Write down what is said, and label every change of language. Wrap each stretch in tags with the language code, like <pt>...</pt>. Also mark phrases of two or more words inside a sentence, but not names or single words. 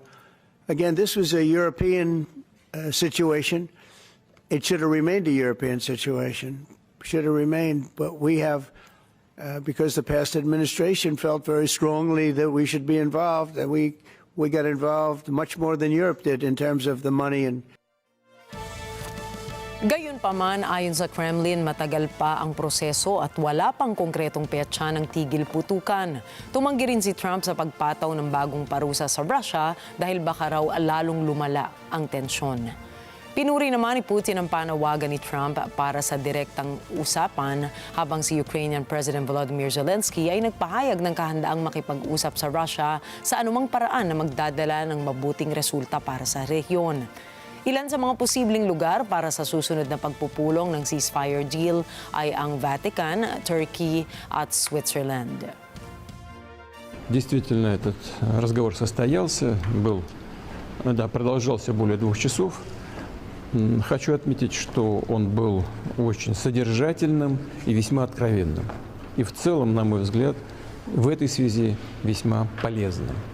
<en>Again, this was a European situation. It should have remained a European situation. Should have remained, but we have, because the past administration felt very strongly that we should be involved, and we got involved much more than Europe did in terms of the money and.</en> <tl>Gayunpaman, ayon sa Kremlin, matagal pa ang proseso at wala pang konkretong petsa ng tigil putukan. Tumanggi rin si Trump sa pagpataw ng bagong parusa sa Russia dahil baka raw lalong lumala ang tensyon. Pinuri naman ni Putin ang panawagan ni Trump para sa direktang usapan habang si Ukrainian President Volodymyr Zelensky ay nagpahayag ng kahandaang makipag-usap sa Russia sa anumang paraan na magdadala ng mabuting resulta para sa rehiyon. Ilan sa mga posibleng lugar para sa susunod na pagpupulong ng</tl> <en>ceasefire deal</en> <tl>ay ang Vatican, Turkey at Switzerland.</tl> <ru>Действительно, этот разговор состоялся, продолжался более 2 часов. Хочу отметить, что он был очень содержательным и весьма откровенным. И в целом, на мой взгляд, в этой связи весьма полезным.</ru>